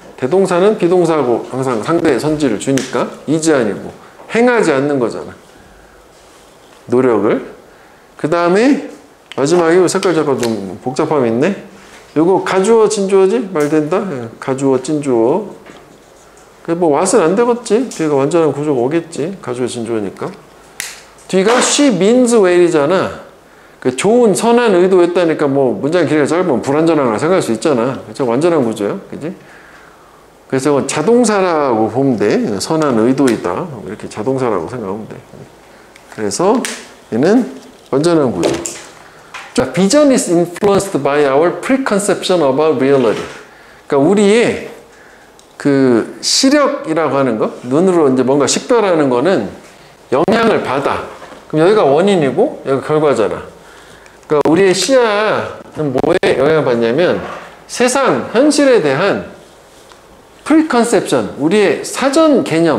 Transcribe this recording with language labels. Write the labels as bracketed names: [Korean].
[Korean] 대동사는 비동사하고 항상 상대의 선지를 주니까 is 아니고 행하지 않는 거잖아. 노력을. 그 다음에 마지막에 색깔 잠깐 좀 복잡함이 있네. 요거 가주어 진주어지? 말 된다? 예, 가주어 진주어. 뭐 왓은 안 되겠지? 뒤가 완전한 구조가 오겠지? 가주어 진주어니까. 뒤가 [English] she means well [Korean] 이잖아. 그 좋은 선한 의도였다니까 뭐 문장 길이가 짧으면 불완전한 걸 생각할 수 있잖아. 그렇죠? 완전한 구조야. 그지? 그래서 자동사라고 보면 돼. 선한 의도이다. 이렇게 자동사라고 생각하면 돼. 그래서 얘는 완전한 구조. [English] 자, vision is influenced by our preconception about reality. [Korean] 그러니까 우리의 그 시력이라고 하는 거, 눈으로 이제 뭔가 식별하는 거는 영향을 받아. 그럼 여기가 원인이고 여기가 결과잖아. 그러니까 우리의 시야는 뭐에 영향을 받냐면 세상, 현실에 대한 프리컨셉션, 우리의 사전 개념.